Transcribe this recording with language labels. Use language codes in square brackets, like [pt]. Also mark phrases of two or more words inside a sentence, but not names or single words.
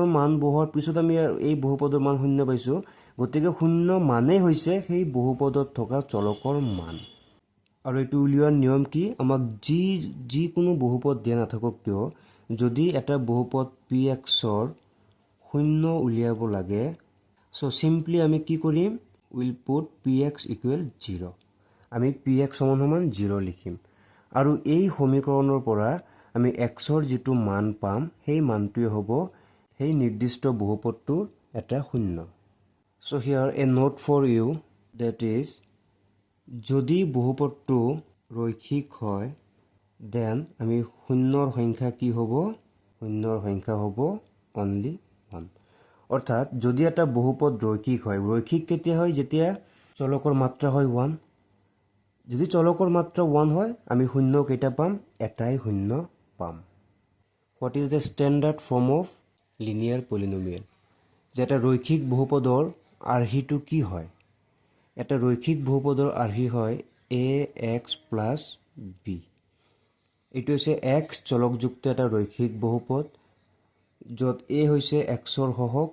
[as] মান বহোৱাৰ পিছত আমি এই বহুপদৰ মান 0 পাইছো গতিকে 0 মানে হৈছে সেই বহুপদত থকা চলকৰ মান আৰু এটো উলিওৱাৰ নিয়ম কি আমাক যি কোনো বহুপদ দিয়া নাথাকক কিয় যদি এটা বহুপদ px ৰ 0 উলিয়াব লাগে [en] so simply [as] আমি কি কৰিম [en] will put px = 0 [as] আমি px = 0 লিখিম আৰু এই সমীকৰণৰ পৰা আমি x ৰ যিটো মান পাম সেই মানটোই হ'ব সেই নিৰ্দিষ্ট বহুপদটোৰ এটা শূন্য [en] so here a note for you that is [as] যদি বহুপদটো ৰৈখিক হয় then আমি শূন্যৰ সংখ্যা কি হ'ব শূন্যৰ সংখ্যা হ'ব only 1 অৰ্থাৎ যদি এটা বহুপদ ৰৈখিক হয় ৰৈখিক কেতিয়া হয় যেতিয়া চলকৰ মাত্ৰা হয় 1 যদি চলকৰ মাত্ৰা 1 হয় আমি শূন্য কেইটা পাম এটাই শূন্য পাম [en] what is the standard form of linear polynomial [as] যেটা রৈখিক বহুপদৰ আৰ্হিটো কি হয় এটা রৈখিক বহুপদৰ আৰ্হি হয় ax + b এটো হৈছে x চলকযুক্ত এটা রৈখিক বহুপদ যত a হৈছে x ৰ সহগ